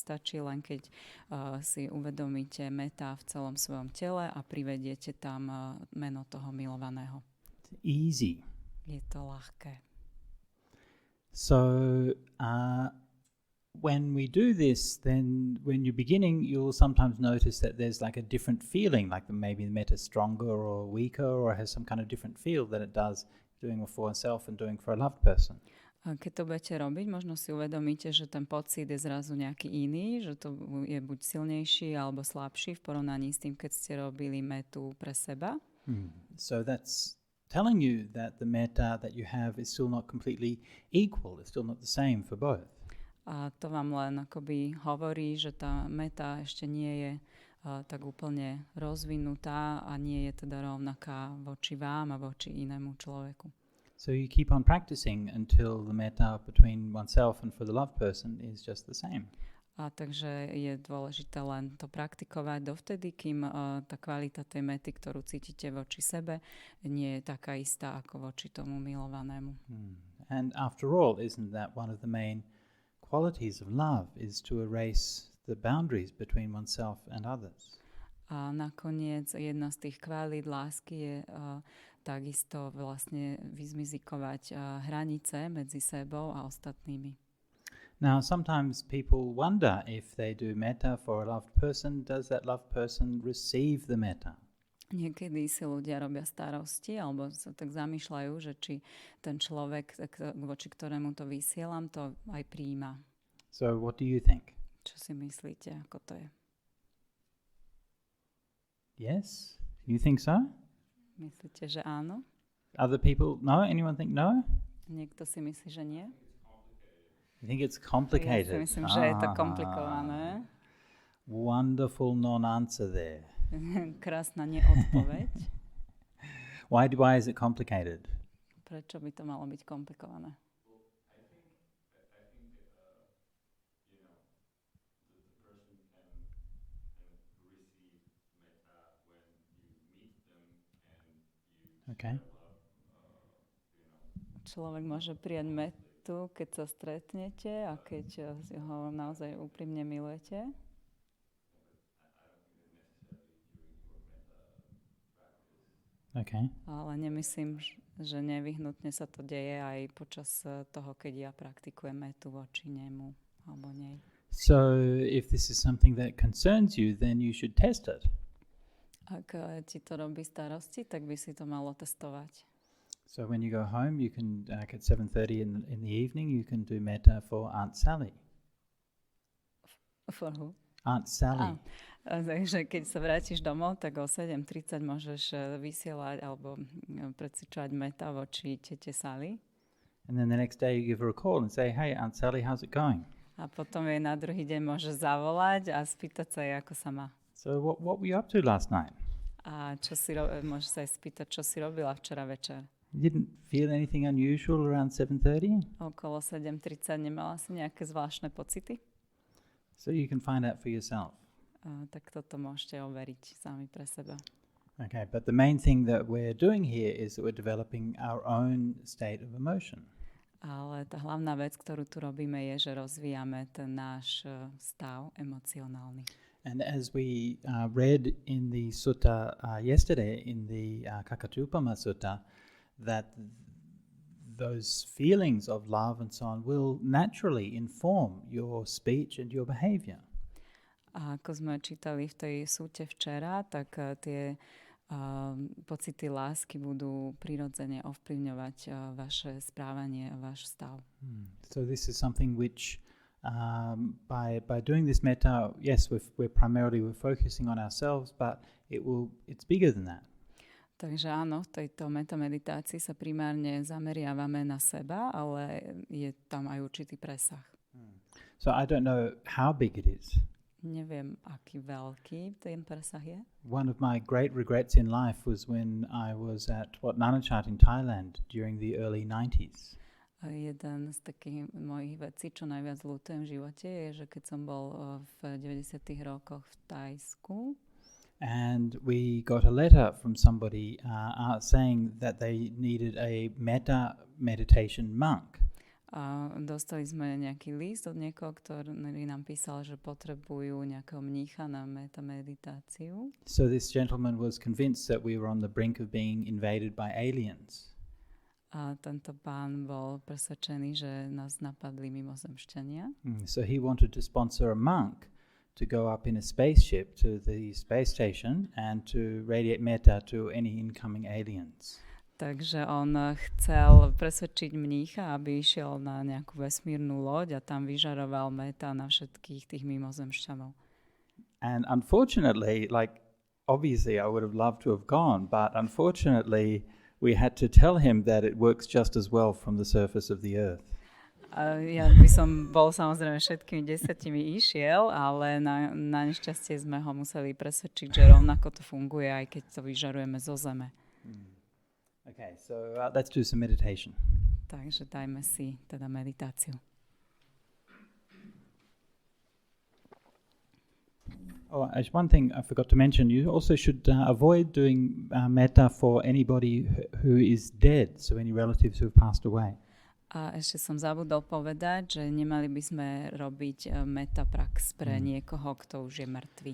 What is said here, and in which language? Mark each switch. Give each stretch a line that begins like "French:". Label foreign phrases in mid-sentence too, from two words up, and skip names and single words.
Slovak: Stačí len, keď si uvedomíte mettá v celom svojom tele a privediete tam meno toho milovaného.
English: It's easy.
Slovak: Je to ľahké.
English: So when we do this, then when you're beginning, you'll sometimes notice that there's like a different feeling, like maybe the metta is stronger or weaker or has some kind of different feel than it does doing for oneself and doing for a loved person.
Slovak: Keď to budete robiť, možno si uvedomíte, že ten pocit je zrazu nejaký iný, že to je buď silnejší alebo slabší v porovnaní s tým, keď ste robili metu pre seba.
English: So that's telling you that the metta that you have is still not completely equal. It's still not the same for both.
Slovak: A to vám len akoby hovorí, že tá meta ešte nie je tak úplne rozvinutá a nie je teda rovnaká voči vám a voči inému človeku.
English: So you keep on practicing until the metta between oneself and for the loved person is just the same.
Slovak: A takže je dôležité len to praktikovať dovtedy, kým tá kvalita tej mety, ktorú cítite voči sebe, nie je taká istá ako voči tomu milovanému.
English: And after all, isn't that one of the main qualities of love is to erase the boundaries between oneself and others?
Slovak: A nakoniec jedna z tých kvalít lásky je takisto vlastne vyzmizikovať hranice medzi sebou a ostatnými.
English: Now, sometimes people wonder if they do metta for a loved person, does that loved person receive the metta?
Slovak: Niekedy si ľudia robia starosti alebo sa tak zamýšľajú, že či ten človek, voči ktorému to vysielam, to aj prijíma.
English: So what do you think?
Slovak: Čo si myslíte, ako to je?
English: Yes? You think so?
Slovak: Myslíte, že áno?
English: Other people, no? Anyone think no?
Slovak: Niekto si myslí, že nie?
English: You think it's complicated?
Slovak: Ja si myslím, že je to komplikované.
English: Wonderful non-answer there.
Slovak: Krásna neodpoveď.
English: Why is it complicated?
Slovak: Prečo by to malo byť komplikované? Okay. Človek môže prijať metu, keď sa stretnete a keď ho naozaj úprimne milujete. Okay. Ale nemyslím, že nevyhnutne sa to deje aj počas toho, keď ja praktikujem metu voči nemu alebo nej.
English: So if this is something that concerns you, then you should test it.
Slovak: Ak ti to robí starosti, tak by si to malo testovať.
English: So when you go home, you can, at 7:30 in the evening, you can do metta for Aunt Sally. For who? Aunt Sally.
Slovak: Takže keď sa vrátiš domov, tak o 7:30 môžeš vysielať alebo precvičovať metta voči tete Sally.
English: And then the next day you give her a call and say, hey, Aunt Sally, how's it going?
Slovak: A potom jej na druhý deň môžeš zavolať a spýtať sa jej, ako sa má.
English: So what were you up to last night?
Slovak: A môžeš sa aj spýtať, čo si robila včera večer.
English: You didn't feel anything unusual around 7:30?
Slovak: Okolo 7:30 nemala si nejaké zvláštne pocity?
English: So you can find out for yourself.
Slovak: Tak toto môžete overiť sami pre seba.
English: Okay, but the main thing that we're doing here is that we're developing our own state of emotion.
Slovak: Ale tá hlavná vec, ktorú tu robíme, je, že rozvíjame ten náš stav emocionálny.
English: And as we read in the sutta yesterday, in the Kakatupama Sutta, that those feelings of love and so on will naturally inform your speech and your behavior.
Slovak: A ako sme čítali v tej súte včera, tak tie pocity lásky budú prirodzene ovplyvňovať vaše správanie a váš stav.
English: So this is something which by doing this metta, yes, we're focusing on ourselves, but it's bigger than that.
Slovak: Takže áno, v tejto metameditácii sa primárne zameriavame na seba, ale je tam aj určitý presah.
English: So I don't know how big it is.
Slovak: Neviem, aký veľký ten presah je.
English: One of my great regrets in life was when I was at Nanachat in Thailand during the early 90s.
Slovak: Jeden z takých mojich vecí, čo najviac ľutujem v živote, je, že keď som bol v 90. rokoch v Thajsku,
English: and we got a letter from somebody saying that they needed a metta meditation monk.
Slovak: A dostali sme nejaký list od niekoho, ktorý nám písal, že potrebujú nejakého mnícha na metta meditáciu.
English: So this gentleman was convinced that we were on the brink of being invaded by aliens.
Slovak: A tento pán bol presvedčený, že nás napadli mimozemšťania.
English: So he wanted to sponsor a monk to go up in a spaceship to the space station and to radiate metta to any incoming aliens.
Slovak: Takže on chcel presvedčiť mnícha, aby išiel na nejakú vesmírnu loď a tam vyžaroval metta na všetkých tých mimozemšťanov.
English: And unfortunately, obviously I would have loved to have gone, but unfortunately we had to tell him that it works just as well from the surface of the earth.
Slovak: Ja by som bol samozrejme všetkými 10 išiel, ale na nešťastie sme ho museli presvedčiť, že rovnako to funguje, aj keď to vyžarujeme zo zeme.
English: Okay, so let's do some meditation.
Slovak: Takže dajme si teda meditáciu.
English: Oh, there's one thing I forgot to mention. You also should avoid doing metta for anybody who is dead, so any relatives who have passed away.
Slovak: A ešte som zabudol povedať, že nemali by sme robiť metta prax pre niekoho, kto už je mŕtvy.